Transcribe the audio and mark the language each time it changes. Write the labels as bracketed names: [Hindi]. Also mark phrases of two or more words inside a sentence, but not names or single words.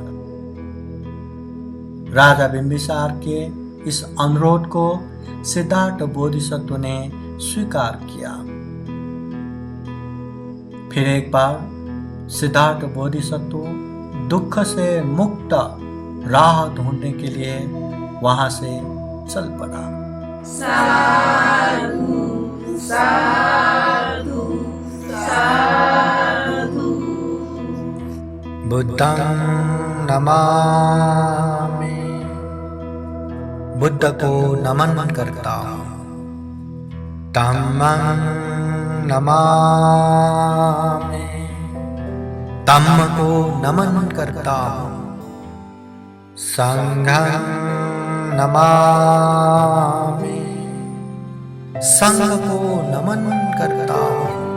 [Hindi] राजा बिंबिसार के इस अनुरोध को सिद्धार्थ बोधिसत्व ने स्वीकार किया। फिर एक बार सिद्धार्थ बोधिसत्व दुख से मुक्त राह ढूंढने के लिए वहां से चल पड़ा। [Pali] साधु साधु साधु। बुद्धं नमामि, [Hindi] बुद्ध को नमन करता हूँ। [Pali] धम्मं नमामि, [Hindi] धम्म को नमन करता हूँ। [Pali] संघं नमामि, [Hindi] संघ को नमन करता हूँ।